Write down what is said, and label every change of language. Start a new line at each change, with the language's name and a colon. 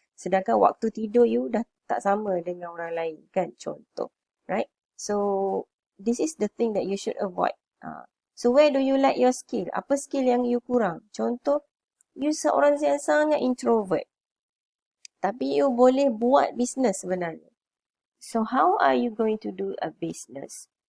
Malay: Sedangkan waktu tidur you dah tak sama dengan orang lain, kan?
English: Contoh. Right? So, this is the thing that you should avoid. So, where do you lack your skill?
Malay: Apa skill yang you kurang? Contoh, you seorang yang sangat introvert. Tapi you boleh buat business sebenarnya.
English: So, how are you going to do a business?